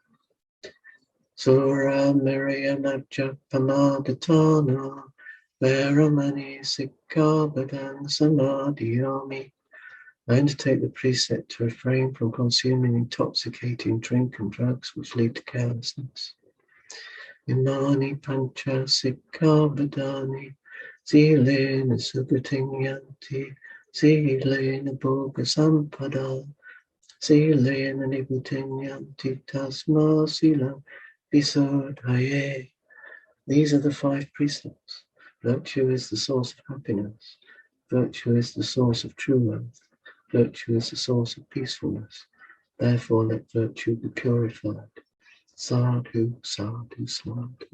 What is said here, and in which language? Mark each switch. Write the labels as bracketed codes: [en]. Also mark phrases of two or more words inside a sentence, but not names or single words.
[pi] Sura Miriyanajja Pamadatana Veramani Sikkhapadang Samadhiyami. [en] I undertake the precept to refrain from consuming intoxicating drink and drugs which lead to carelessness. [pi] Imani Pancha Sikkhavadani Silena Sugatiyanti Silena Bhoga Sampada Silena Nibhutinyanti Tasma Sila Visodhaye. [en] These are the 5 precepts. Virtue is the source of happiness. Virtue is the source of true wealth. Virtue is the source of peacefulness. Therefore, let virtue be purified. [pi] Sadhu, sadhu, sadhu.